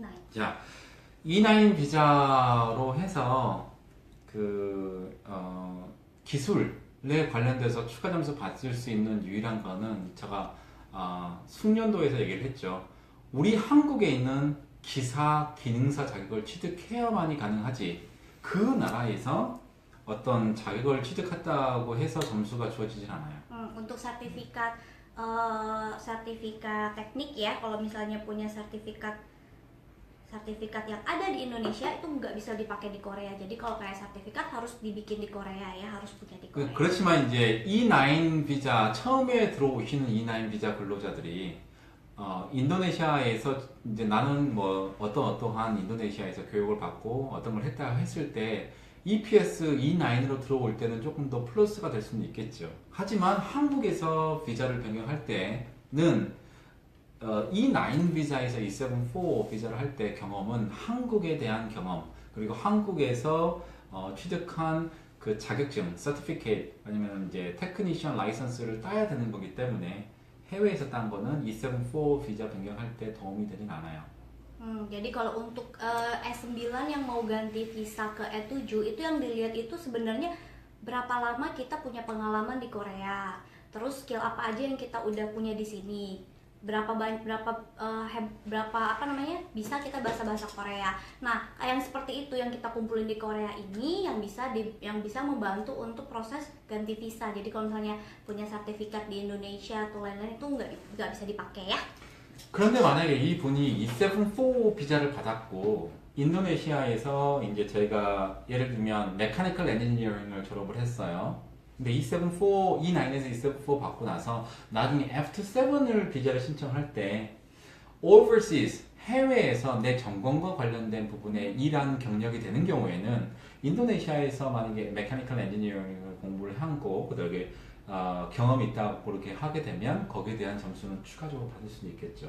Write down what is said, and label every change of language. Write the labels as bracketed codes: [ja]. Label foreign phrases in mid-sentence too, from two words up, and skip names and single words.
[ko] 자, E9 비자로 해서 기술에 관련돼서 추가 점수 받을 수 있는 유일한 거는 제가 숙련도에서 얘기를 했죠. 우리 한국에 있는 기사, 기능사 자격을 취득해야만이 가능하지. 그 나라에서 어떤 자격을 취득했다고 해서 점수가 주어지진 않아요. [id] Untuk sertifikat teknik ya, kalau misalnya punya sertifikat yang ada di Indonesia itu nggak bisa dipakai di Korea. Jadi kalau kayak sertifikat harus dibikin di Korea ya, harus punya di Korea. [ko] 그렇지만 이제 E9 비자 처음에 들어오시는 E9 비자 근로자들이 인도네시아에서 이제 나는 뭐 어떠한 인도네시아에서 교육을 받고 어떤 걸 했다 했을 때 EPS E9으로 들어올 때는 조금 더 플러스가 될 수는 있겠죠. 하지만 한국에서 비자를 변경할 때는 E9 비자에서 E74 비자를 할 때 경험은 한국에 대한 경험, 그리고 한국에서 취득한 그 자격증, certificate 아니면 이제 테크니션 라이선스를 따야 되는 거기 때문에 해외에서 딴 거는 E74 비자 변경할 때 도움이 되진 않아요. [id] Jadi kalau untuk S9 yang mau ganti visa ke E7 itu yang dilihat itu sebenarnya berapa lama kita punya pengalaman di Korea, terus skill apa aja yang kita udah punya di sini, berapa bisa kita bahasa Korea. Nah, yang seperti itu yang kita kumpulin di Korea ini yang bisa membantu untuk proses ganti visa. Jadi kalau misalnya punya sertifikat di Indonesia atau lain-lain itu nggak bisa dipakai ya. [ko] 그런데 만약에 이분이 E74 비자를 받았고 인도네시아에서 이제 저희가 예를 들면 메카니컬 엔지니어링을 졸업을 했어요. 근데 E9에서 E74 받고 나서 나중에 F7을 비자를 신청할 때 overseas 해외에서 내 전공과 관련된 부분에 일한 경력이 되는 경우에는 인도네시아에서 만약에 메카니컬 엔지니어링을 공부를 하고 그다음에 경험이 있다고 그렇게 하게 되면 거기에 대한 점수는 추가적으로 받을 수도 있겠죠.